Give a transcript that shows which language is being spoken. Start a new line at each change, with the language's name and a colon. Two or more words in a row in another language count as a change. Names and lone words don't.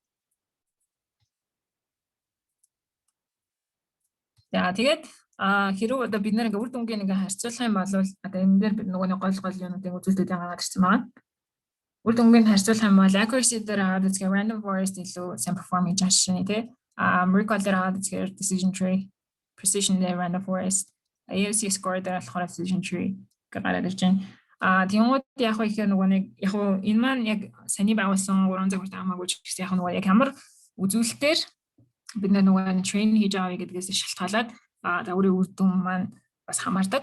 Mongolian: За тэгээд хэрвээ одоо бид нэг үр дүнгийн ингээ харьцуулах юм бол одоо энэ дээр бид нөгөө гол юмнуудыг үзүүлэлтүүд гаргаад ирсэн байна. Үр дүнгийн харьцуулах юм бол accuracy дээр аваад үзэх
English: random forest
Mongolian: илүү сайн perform хийж байгаа шин тий. Recall дээр аваад үзэхээр
English: decision tree precision
Mongolian: дээр
English: random forest AOC score
Mongolian: дээр болохоор
English: precision tree
Mongolian: гараад ирж байна. Тэнгууд яг их нөгөө нэг яг энэ маань яг саний байгуулсан 3 загварт хамаагүй ч гэсэн яг нөгөө яг ямар үзүүлэлтээр бид нөгөө train хийж авъя гэдгээс шалтгаалаад загварын үр дүн маань бас хамаардаг.